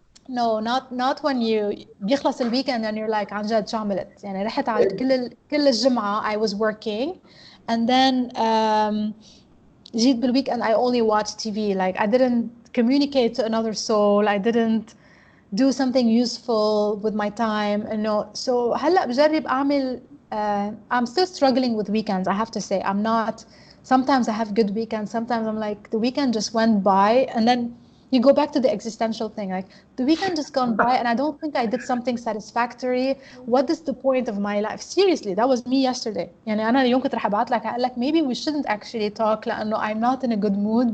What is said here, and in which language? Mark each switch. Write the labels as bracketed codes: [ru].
[en] No, not when you [ar] بيخلص الويكند [en] and you're like [ar] عن جد شو عملت. يعني رحت على كل الجمعة [en] I was working, and then [ar] جيت بالweekend [en] I only watched TV. Like I didn't communicate to another soul. I didn't do something useful with my time. No, so [ar] هلا بجرب أعمل. [en] I'm still struggling with weekends. I have to say, I'm not. Sometimes I have good weekends. Sometimes I'm like the weekend just went by, and then you go back to the existential thing, like the weekend just gone by and I don't think I did something satisfactory. What is the point of my life? Seriously, that was me yesterday. [ar] يعني أنا اليوم كنت رح أبعت لك أقول لك [en] maybe we shouldn't actually talk لأنه I'm not in a good mood.